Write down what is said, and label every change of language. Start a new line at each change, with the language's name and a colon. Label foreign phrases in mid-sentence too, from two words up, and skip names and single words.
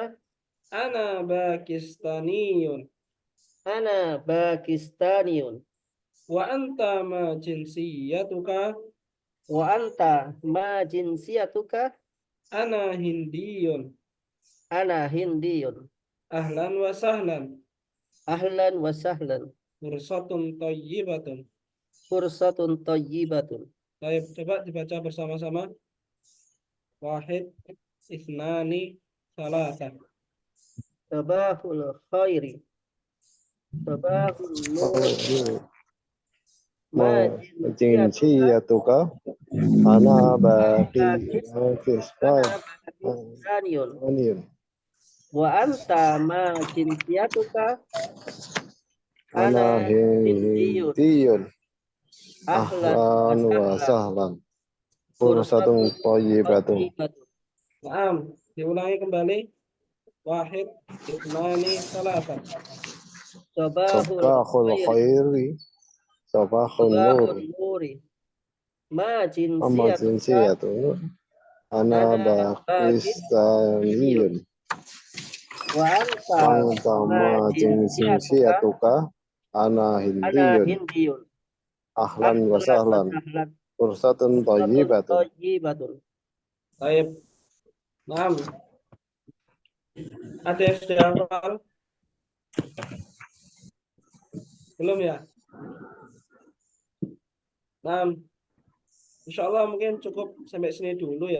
Arabic: أنا باكستاني. أنا باكستاني. وأنت ما جنسيتك? وأنت ما جنسيتك? أنا هندي. أنا هندي. أهلا وسهلا. أهلا وسهلا. فرصة طيبة. فرصة طيبة.
Indonesian: Baik, coba dibaca bersama-sama.
Arabic: واحد اثنان ثلاثة. صباح الخير صباح النور. Ma جنسيتك أنا Pakistaniyun. Pakistaniyun. وأنت ما جنسيتك? Ana Hindiyun. Hindiyun. Ahlan أهلا وسهلا. فرصة طيبة.
Indonesian: Naam, diulangi kembali.
Arabic: واحد اثنان ثلاثة. Sabahul Sabahul khairi. الخير صباح النور. صباح النور ما Amma jinsiyatuka? جنسيتك أنا باكستاني. وأنت أنت ما جنسيتك أنا Ana Hindiyun. Hindiyun. أهلا وسهلا. Sahlan. فرصة طيبة. Thayyibatun.
Indonesian: Baik. Naam. Ada yang sudah hafal? Belum ya? Naam.
Arabic: إن شاء الله
Indonesian: mungkin cukup sampai sini dulu ya.